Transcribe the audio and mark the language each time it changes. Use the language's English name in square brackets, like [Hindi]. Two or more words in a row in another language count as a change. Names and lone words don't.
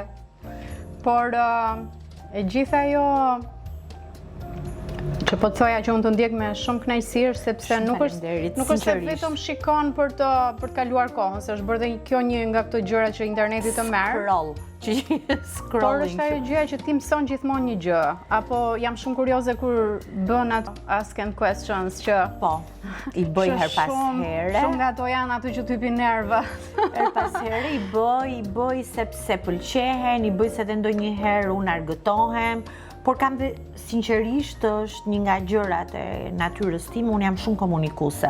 [Albanian] Por e gjitha ajo që po të thoja që unë të ndjek me shumë kënaqësi sepse nuk është se vetëm shikon për të kaluar kohën, se është bërë dhe kjo një nga këto gjëra që interneti të merr. Por është ajo gjëja që ti mëson gjithmonë një gjë, apo jam shumë kurioze kur bën ato [English] ask and questions [Albanian] që po i bëj her pas here. Shumë nga ato janë aty që të hypin nerva. Her pas here i bëj sepse pëlqehen, i bëj se edhe ndonjëherë unë argëtohem. Por kam dhe, sinqerisht, është një nga gjërat e natyrës time, unë jam shumë komunikuese.